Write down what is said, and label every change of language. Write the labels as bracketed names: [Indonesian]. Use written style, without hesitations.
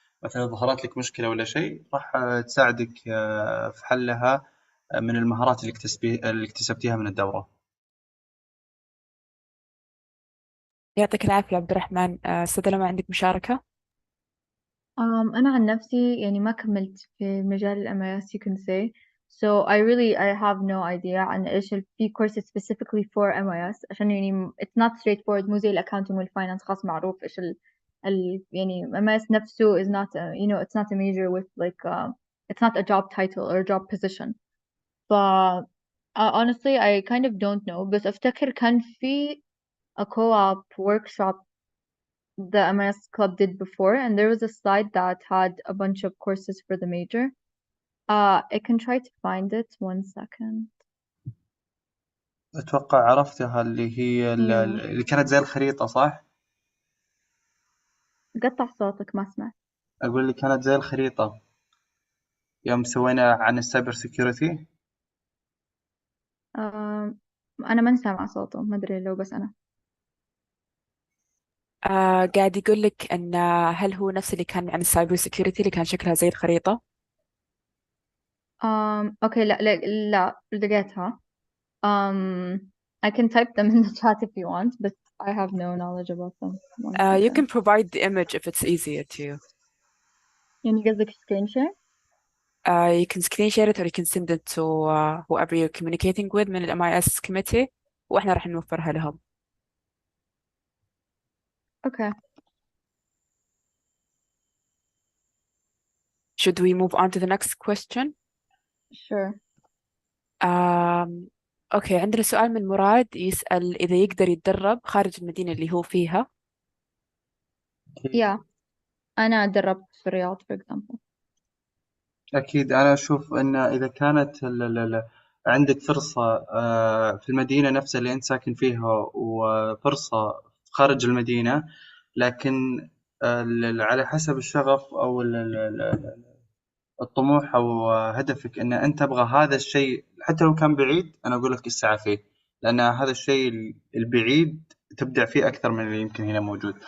[Arabic] مثلا ظهرت لك مشكلة ولا شيء، راح تساعدك في حلها من المهارات اللي اكتسبتيها من الدورة. يعطيك العافية عبد الرحمن. أستاذ لما، عندك مشاركة؟ أنا عن نفسي يعني ما كملت في مجال ال MIS [English] you can say. So I have no idea [Arabic] عن إيش في [English] courses specifically for MIS، [Arabic] عشان يعني [English] it's not straightforward، [Arabic] مو زي الأكاونتنج والفاينانس خاص معروف إيش يعني [English] MIS [Arabic] نفسه [English] is not a, it's not a major with like it's not a job title or a job position. [Arabic] ف [English] honestly I kind of don't know [Arabic] بس أفتكر كان في [English] a co-op workshop the MIS club did before and there was a slide that had a bunch of courses for the major. I can try to find it 1 second. [Arabic] أتوقع عرفتها، اللي هي اللي كانت زي الخريطة، صح؟ قطع صوتك ما سمعت. أقول اللي كانت زي الخريطة يوم سوينا عن السايبر سيكيورتي. أنا ما سامعة صوته، ما أدري لو بس أنا. قاعد يقول لك أن هل هو نفس اللي كان عن السايبر سيكيورتي اللي كان شكلها زي الخريطة؟ أوكي لا لقيتها. [English] I can type them in the chat if you want, but I have no knowledge about them. You can provide the image if it's easier to you. [Arabic] يعني قصدك [English] screen share? You can screen share it or you can send it to whoever you're communicating with [Arabic] من ال [English] MIS committee [Arabic] وإحنا راح نوفرها لهم. [English] Okay. Should we move on to the next question? Sure. [Arabic] أوكي، عندنا سؤال من مراد يسأل إذا يقدر يتدرب خارج المدينة اللي هو فيها. [English] Yeah. [Arabic] أنا دربت في الرياض [English] for example. [Arabic] أكيد. أنا أشوف أن إذا كانت عندك فرصة في المدينة نفسها اللي أنت ساكن فيها وفرصة خارج المدينة، لكن على حسب الشغف أو الطموح أو هدفك أن أنت تبغى هذا الشيء حتى لو كان بعيد، أنا أقول لك اسعى فيه، لأن هذا الشيء البعيد تبدع فيه أكثر من اللي يمكن هنا موجود.